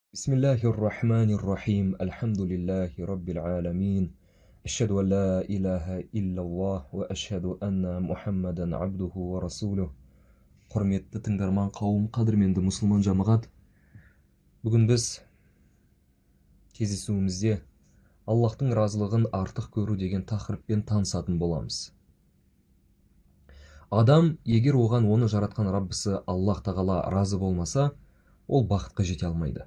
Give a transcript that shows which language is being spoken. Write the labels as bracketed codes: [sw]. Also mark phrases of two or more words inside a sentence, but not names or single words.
[ar] بسم الله الرحمن الرحيم. الحمد لله رب العالمين. أشهد أن لا إله إلا الله وأشهد أن محمدا عبده ورسوله. [kk] Құрметті тыңдарман қауым, қадірменді мұсылман жамағат. Бүгін біз кездесуімізде Аллахтың разылығын артық көру деген тақырыппен танысатын боламыз. Адам, егер оған оны жаратқан Раббысы Аллах тағала разы болмаса, ол бақытқа жете алмайды.